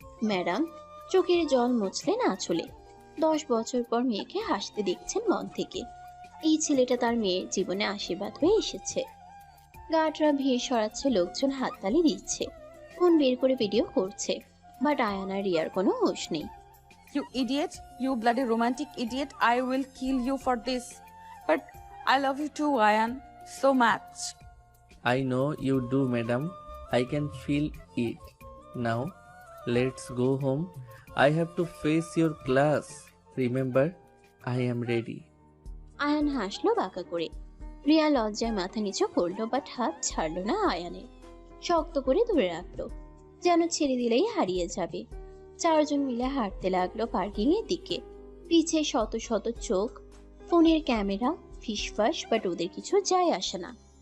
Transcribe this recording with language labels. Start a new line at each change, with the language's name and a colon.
Bangla: Madam চোখের জল মুছলেন আঁচলে। 10 বছর পর মেয়েকে হাসতে দেখছেন মন থেকে। এই ছেলেটা তার মেয়ের জীবনে আশীর্বাদ হয়ে এসেছে। গার্ডরা ভিড় সরাচ্ছে, লোকজন হাততালি দিচ্ছে, ফোন বের করে ভিডিও করছে। বাট আয়ান আর রিয়ার কোনো হুঁশ নেই।
English: You idiot, you bloody romantic idiot, I will kill you for this. But I love you too, Ayan, so much. I know you do, madam. I can feel it. Now, let's go home. I have to face your class. Remember, I am ready.
Bangla: Ayaan হাসলো বাঁকা করে। রিয়া লজ্জায় মাথা নিচু করলো, but হাত ছাড়লো না আয়ানের। শক্ত করে ধরে রাখলো, যেন ছেড়ে দিলেই হারিয়ে যাবে। 4জন মিলে হাঁটতে লাগলো পার্কিং এর দিকে। পিছে শত শত চোখ, ফোনের ক্যামেরা, ফিসফাস, বাট ওদের কিছু যায় আসে না।